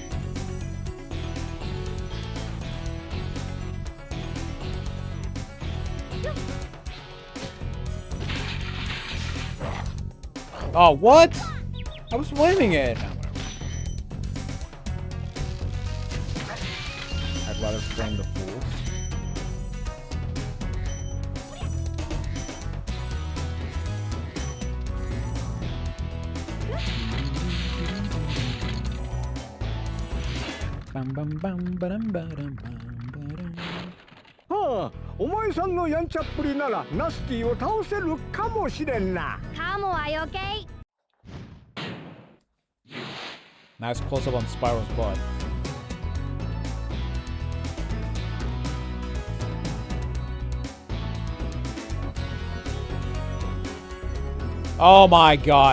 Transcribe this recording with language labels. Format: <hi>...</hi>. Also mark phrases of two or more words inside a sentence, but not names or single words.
<en>Oh, what? I was flaming it. No, I'd rather flame the fools. Bum, bum, bum, ba-dum, ba-dum, bum, ba-dum.</en> <ja>はあ、お前さんのやんちゃっぷりならナスティを倒せるかもしれんな。カモは余計。</ja> <en>Nice close up on Spyro's butt. Oh my god.</en>